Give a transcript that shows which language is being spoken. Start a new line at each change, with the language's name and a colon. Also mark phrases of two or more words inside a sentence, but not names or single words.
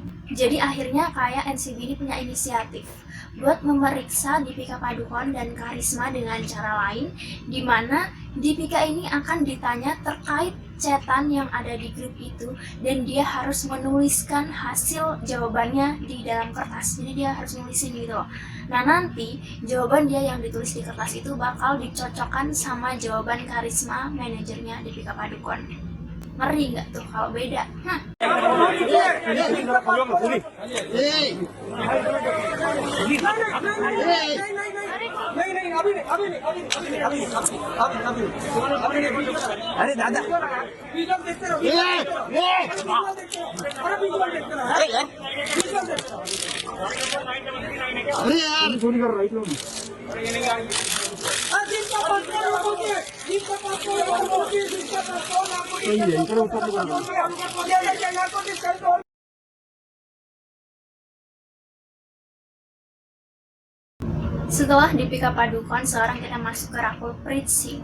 Indonesian: Jadi akhirnya kayak NCB ini punya inisiatif buat memeriksa Deepika Padukone dan Karisma dengan cara lain, di mana Deepika ini akan ditanya terkait chatan yang ada di grup itu, dan dia harus menuliskan hasil jawabannya di dalam kertas. Jadi dia harus nulisin gitu loh. Nah, nanti jawaban dia yang ditulis di kertas itu bakal dicocokkan sama jawaban Karisma, manajernya Deepika Padukone. Ngeri nggak tuh kalau beda?
Hindi: अरे दादा अरे यार चोरी कर राइट लोग
Indonesian: Setelah Deepika Padukone, sekarang kita masuk ke Rakul Pritsing.